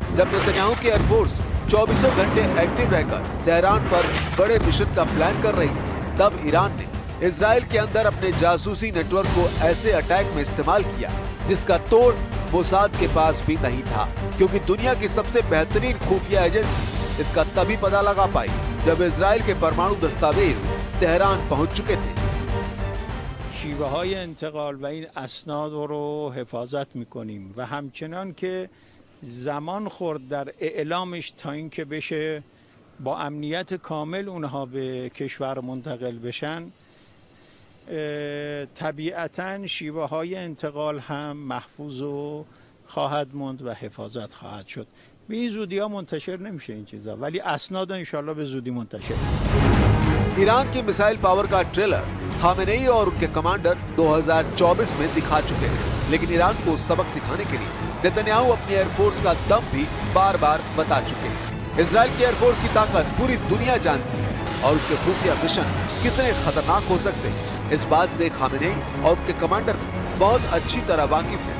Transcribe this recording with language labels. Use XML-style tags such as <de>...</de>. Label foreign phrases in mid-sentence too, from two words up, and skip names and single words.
<hi>जब नेतन्याहू की एयरफोर्स 24 घंटे एक्टिव रहकर तेहरान पर बड़े मिशन का प्लान कर रही थी, तब ईरान ने इजराइल के अंदर अपने जासूसी नेटवर्क को ऐसे अटैक में इस्तेमाल किया जिसका तोड़ मोसाद के पास भी नहीं था, क्योंकि दुनिया की सबसे बेहतरीन खुफिया एजेंसी इसका तभी पता लगा पाई जब इजराइल के परमाणु दस्तावेज तेहरान पहुंच चुके थे।</hi> <fa>شیوه‌های انتقال و این اسناد رو حفاظت می‌کنیم و همچنان که زمان خورد در اعلامش تا اینکه بشه با امنیت کامل اونها به کشور منتقل بشن، طبیعتاً شیوه‌های انتقال هم محفوظ و خواهد موند و حفاظت خواهد شد. به این زودی ها منتشر نمیشه این چیزا، ولی اسناد انشالله به زودی منتشر.</fa> <hi>ईरान की मिसाइल पावर का ट्रेलर खामेनेई और उनके कमांडर 2024 में दिखा चुके हैं, लेकिन ईरान को सबक सिखाने के लिए नेतन्याहू अपनी एयरफोर्स का दम भी बार बार बता चुके हैं। इजराइल की एयरफोर्स की ताकत पूरी दुनिया जानती है और उसके खुफिया मिशन कितने खतरनाक हो सकते हैं, इस बात से खामेनेई और उनके कमांडर बहुत अच्छी तरह वाकिफ है।</hi>